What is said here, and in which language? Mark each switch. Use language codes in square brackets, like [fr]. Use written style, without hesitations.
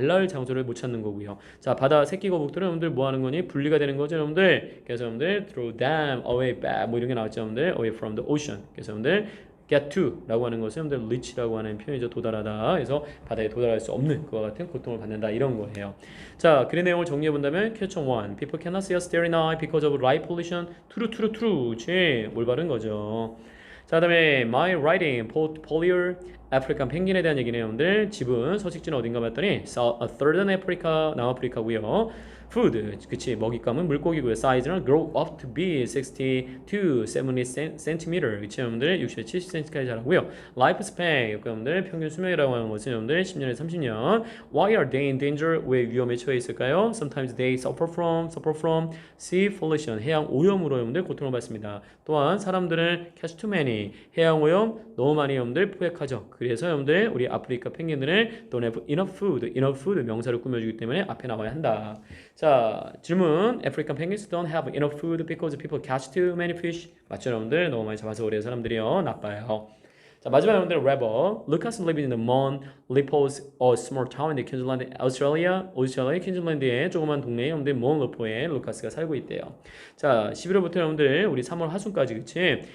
[ko] 알 낳을 장소를 못 찾는 거고요. 자, 바다 새끼 거북들은 여러분들 뭐 하는 거니? 분리가 되는 거죠, 여러분들. 그래서 여러분들 [en] throw them away back [ko] 뭐 이런 게 나왔죠, 여러분들. [en] away from the ocean. [ko] 그래서 여러분들 get to 라고 하는 것은 여러분들 reach라고 하는 표현이죠. 도달하다. 그래서 바다에 도달할 수 없는 그와 같은 고통을 받는다 이런 거예요. 자, 글의 내용을 정리해 본다면 [en] question 1 people cannot see us starry night because of light pollution. [ko] true. 제 올바른 거죠. 자, 그다음에 [en] my writing portfolio [ko] 아프리칸 펭귄에 대한 얘기네요, 여러분들. 집은 서식지는 어딘가 봤더니 Southern Africa 남아프리카고요. [en] food. [ko] 그치, 먹잇감은 물고기고요. [en] size는 grow up to be 60 to 70 cm. [ko] 그치, 여러분들 60에서 70cm까지 자라고요. life span, 여러분들 평균 수명이라고 하는 것은 여러분들 10년에서 30년. [en] why are they in danger? [ko] 왜 위험에 처해 있을까요? [en] sometimes they suffer from sea pollution, [ko] 해양 오염으로 여러분들 고통을 받습니다. 또한 사람들은 [en] catch too many, [ko] 해양 오염 너무 많이 여러분들 포획하죠. 그래서 여러분들 우리 아프리카 펭귄들은 [en] don't have enough food [ko] 명사를 꾸며주기 때문에 앞에 나와야 한다. 자, 질문. [en] African penguins don't have enough food because people catch too many fish. [ko] 맞죠, 여러분들? 너무 많이 잡아서 그래요. 사람들이요. 나빠요. 자, 마지막 여러분들 래버. [en] Lucas lived in the Mount Lipos, a small town in Queensland, Australia. [ko] 퀸즐랜드의 조그만 동네에 여러분들 몬 리포에 루카스가 살고 있대요. 자, 11월부터 여러분들 우리 3월 하순까지 그치?